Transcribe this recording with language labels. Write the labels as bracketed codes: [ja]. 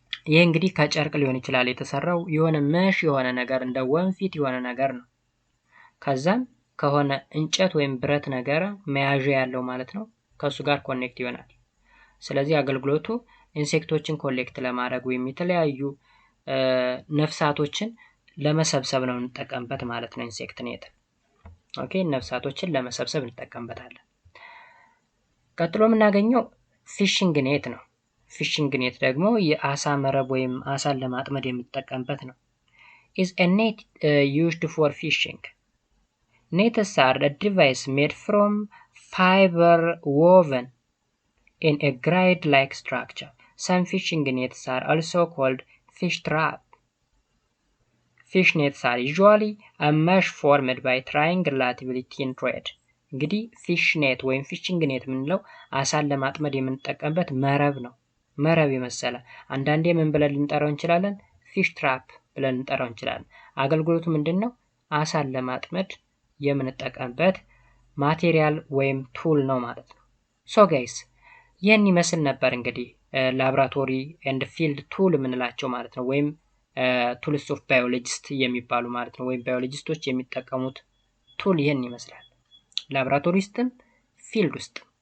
[am] ይሄ እንግዲህ ከጨርቅ ሊሆን ይችላል የተሰራው የሆነ መሽ የሆነ ነገር እንደ ወንፊት የሆነ ነገር ነው። ከዛም ከሆነ እንጨት ወይም ብረት ነገር መያዣ ያለው ማለት ነው ከሱ ጋር ኮኔክት ይሆናል። ስለዚህ አገልግሎቱ ኢንሴክቶችን ኮሌክት ለማድረግ ወይም የተለያዩ ነፍሳቶችን ለመሰብሰብ ነው እንጠቀምበት ማለት ነው ኢንሴክት ኔት። ኦኬ ነፍሳቶችን ለመሰብሰብ እንጠቀምበታለን። ቀጥሎ የምናገኘው ፊሽንግ ኔት ነው። ፊሽንግ ኔት ደግሞ የአሳ መረብ ወይም አሳን ለማጥመድ የሚጠቀምበት ነው። [en] is a net used for fishing. Nets are a device made from fiber woven in a grid-like structure. Some fishing nets are also called fish trap. Fish nets are usually a mesh formed by triangulatively thin thread. [am] እንግዲህ ፊሽ ኔት ወይም ፊሽንግ ኔት የምንለው አሳን ለማጥመድ የምንጠቀምበት መረብ ነው። መረብ የመሰለ አንዳንዴ ምን ብለን ልንጠራው እንችላለን? ፊሽ ትራፕ ብለን ልንጠራው እንችላለን። አገልግሎቱ ምንድነው? አሳን ለማጥመድ የምንጠቀምበት ማቴሪያል ወይም ቱል ነው ማለት ነው። ሶ ጋይስ ይህን ይመስል ነበር እንግዲህ ላብራቶሪ ኤንድ ፊልድ ቱል የምንላቸው ማለት ነው። ወይም ቱልስ ኦፍ ባዮሎጂስት የሚባሉ ማለት ነው። ወይም ባዮሎጂስቶች የሚጠቀሙት ቱል ይህን ይመስላል። ላብራቶሪ ውስጥም ፊልድ ውስጥ